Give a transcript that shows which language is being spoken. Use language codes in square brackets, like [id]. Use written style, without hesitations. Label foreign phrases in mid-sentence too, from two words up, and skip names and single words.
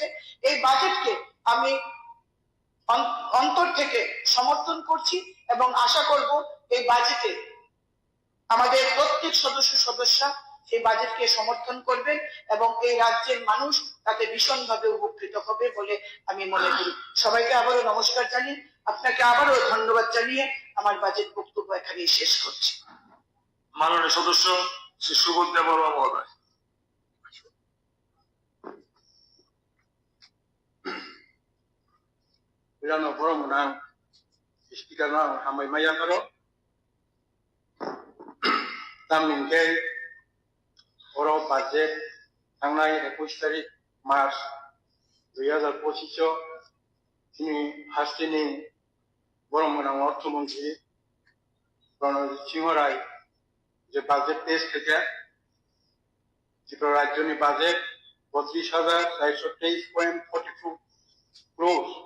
[bn] এই বাজেটকে আমি অন্তর থেকে সমর্থন করছি এবং আশা করব এই বাজেটে আমাদের প্রত্যেক সদস্যরা সেই বাজেটকে সমর্থন করবেন এবং এই রাজ্যের মানুষ তাতে ভীষণভাবে উপকৃত হবে বলে আমি মনে করি। সবাইকে আবারও নমস্কার জানিয়ে, আপনাকে আবারও ধন্যবাদ জানিয়ে আমার বাজেট বক্তব্য এখানেই শেষ করছি। মাননীয় সদস্য শ্রী সুবোধ দেববর্মা মহোদয়। [trp] Pirano forum nang speaker nang hamai maya karo tamin ke oro budget tangnai 21 tarik March 2025 তিনি হাসিনি forum nang অর্থমন্ত্রী প্রণজিৎ সিংহ রায় [bn] যে বাজেট পেশ থেকে [trp] ত্রিপুরা রাজ্যনি বাজেট 32,423.42 crore